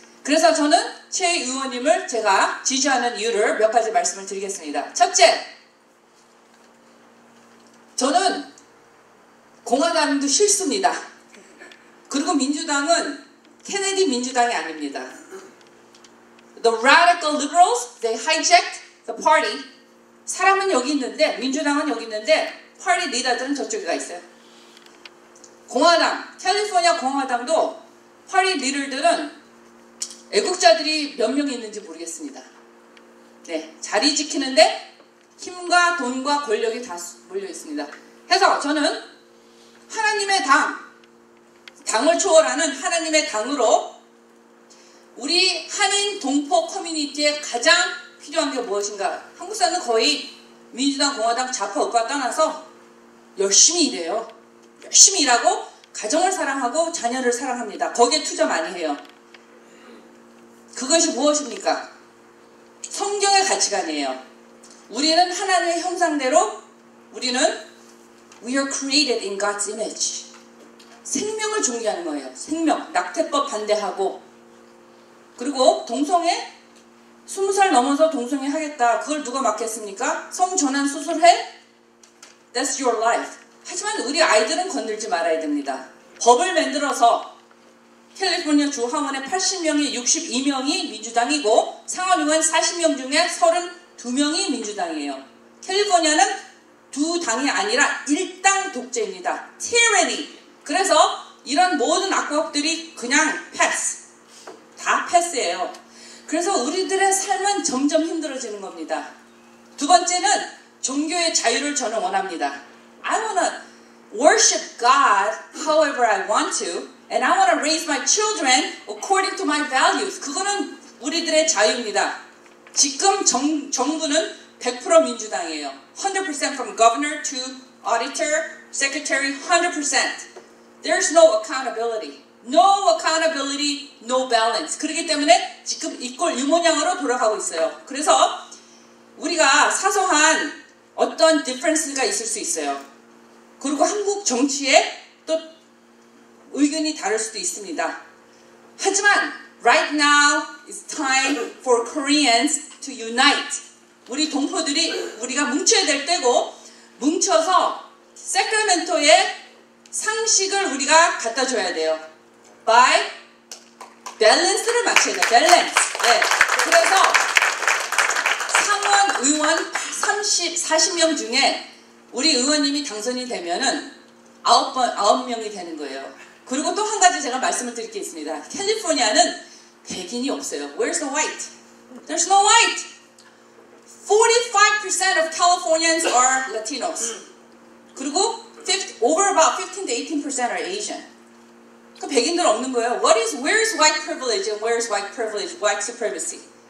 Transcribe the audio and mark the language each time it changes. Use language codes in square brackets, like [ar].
[ko] 그래서 저는 최 의원님을 제가 지지하는 이유를 몇 가지 말씀을 드리겠습니다. 첫째, 저는 공화당도 싫습니다. 그리고 민주당은 케네디 민주당이 아닙니다. [en] The radical liberals, they hijacked the party. [ko] 사람은 여기 있는데 민주당은 여기 있는데 파티 리더들은 저쪽에 가 있어요. 공화당, 캘리포니아 공화당도 파티 리더들은 애국자들이 몇 명 있는지 모르겠습니다. 자리 지키는데 힘과 돈과 권력이 다 몰려 있습니다. 해서 저는 하나님의 당을 초월하는 하나님의 당으로 우리 한인 동포 커뮤니티에 가장 필요한 게 무엇인가? 한국 사람은 거의 민주당, 공화당, 좌파, 우파 떠나서 열심히 일해요. 열심히 일하고 가정을 사랑하고 자녀를 사랑합니다. 거기에 투자 많이 해요. 그것이 무엇입니까? 성경의 가치관이에요. 우리는 하나님의 형상대로 우리는 [en] We are created in God's image. [ko] 생명을 존경하는 거예요. 생명. 낙태법 반대하고. 그리고 동성애 20살 넘어서 동성애 하겠다. 그걸 누가 막겠습니까? 성전환 수술해? [en] That's your life. [ko] 하지만 우리 아이들은 건들지 말아야 됩니다. 법을 만들어서 캘리포니아 주 하원의 80명의 62명이 민주당이고 상원의원 40명 중에 32명이 민주당이에요. 캘리포니아는 두 당이 아니라 일당 독재입니다. tyranny. 그래서 이런 모든 악법들이 그냥 패스. 다 패스예요. 그래서 우리들의 삶은 점점 힘들어지는 겁니다. 두 번째는 종교의 자유를 저는 원합니다. [en] I want to worship God however I want to, and I want to raise my children according to my values. [ko] 그거는 우리들의 자유입니다. 지금 정부는 100% 민주당이에요. [en] 100% from governor to auditor, secretary, 100%. There's no accountability. No accountability, no balance. [ko] 그렇기 때문에 지금 이꼴 이 모양으로 돌아가고 있어요. 그래서 우리가 사소한 어떤 difference가 있을 수 있어요. 그리고 한국 정치에 또 의견이 다를 수도 있습니다. 하지만 [en] right now it's time for Koreans to unite. [ko] 우리 동포들이 우리가 뭉쳐야 될 때고 뭉쳐서 세크라멘토에 상식을 우리가 갖다 줘야 돼요. by 밸런스를 맞춰야 돼요. 밸런스. 네. 그래서 상원 의원 40명 중에 우리 의원님이 당선이 되면은 9명이 되는 거예요. 그리고 또 한 가지 제가 말씀을 드릴 게 있습니다. 캘리포니아는 백인이 없어요. [en] Where's the white? There's no white. 45% of Californians are Latinos. [ko] 그리고 [en] over about 15 to 18% are Asian. [ko] 그 백인들 없는 거예요. [en] Where's white privilege and where's white privilege, white supremacy?